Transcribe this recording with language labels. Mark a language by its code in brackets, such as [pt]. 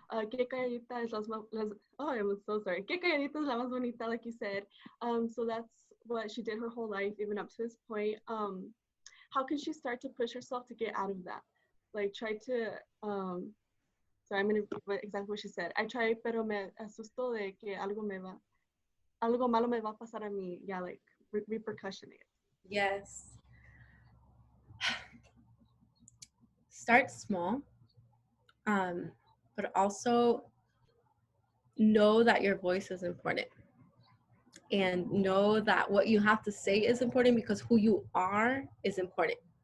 [es] Que calladita es [en] oh, I'm so sorry. [es] Que calladita es la más bonita, [en] like you said. So that's what she did her whole life, even up to this point. How can she start to push herself to get out of that? Like try to, sorry, I'm going to repeat exactly what she said. I tried, [es] pero me asustó de que algo malo me va a pasar a mí. [en] Yeah, like repercussion. Yes. Start small, but also know that your voice is important, and know that what you have to say is important, because who you are is important.